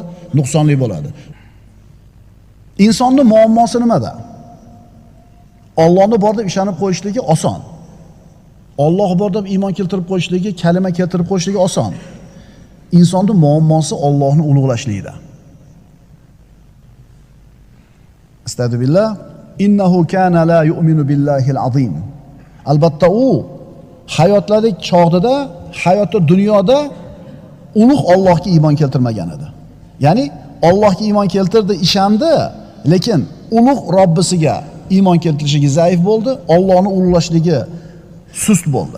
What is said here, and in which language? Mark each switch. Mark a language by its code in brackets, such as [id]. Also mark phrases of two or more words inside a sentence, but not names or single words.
[uz] Nuqsonli bo'ladi. Insonning muammosi nimada? Allohni bor deb ishonib qo'yishligi oson. Alloh bor deb iymon keltirib qo'yishligi, kalima keltirib qo'yishligi oson. Insonning muammosi Allohni ulug'lashlikda. Astagfirullah. [ar] إنه كان لا يؤمن بالله العظيم. [uz] Albatta u hayotlarik chog'ida, hayotda dunyoda ulug' Allohga iymon keltirmagan edi. Ya'ni Allohga iymon keltirdi, ishondi, lekin ulug' Robbisiga iymon keltirishligi zaif bo'ldi, Allohni ulug'lashligi sust bo'ldi.